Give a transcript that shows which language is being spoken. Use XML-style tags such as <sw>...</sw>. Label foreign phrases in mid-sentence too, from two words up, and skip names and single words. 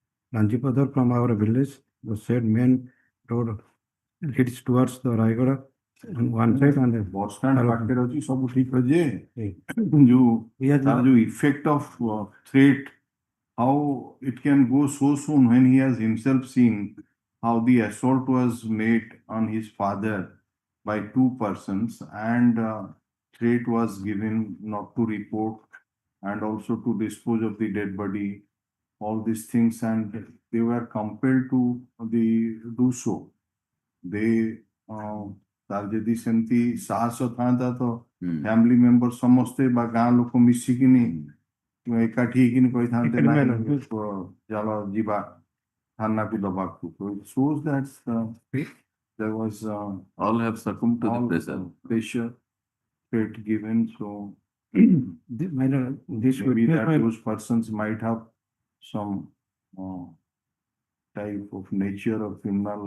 <en>Ranjipadar from our village. The said main road leads towards the Raigada on one side and the bus stand Hello.</en> <or>ପାଖରେ ଅଛି ସବୁ ଠିକ ଅଛି ଯେ</or> <en>Hey.</en> <or>ଯୋଉ</or> <en>he has</en> <or>ତାର</or> <en>not, ଯୋଉ effect of threat, how it can go so soon when he has himself seen how the assault was made on his father by two persons and threat was given not to report and also to dispose of the dead body, all these things, and they were compelled to do so.</en> <or>They ତାର ଯଦି ସେମିତି ସାହସ ଥାନ୍ତା ତ</or> <en>family member</en> <or>ସମସ୍ତେ ବା ଗାଁ ଲୋକ ମିଶିକିନି ଏକାଠି ହେଇକିନି କହିଥାନ୍ତେ ନାହିଁ ଚାଲ ଯିବା ଥାନାକୁ ଦବାକୁ.</or> <en>So it shows that there was All have succumbed to the all pressure. threat given. So my lord, this maybe witness, that my those persons might have some type of nature of criminal.</en>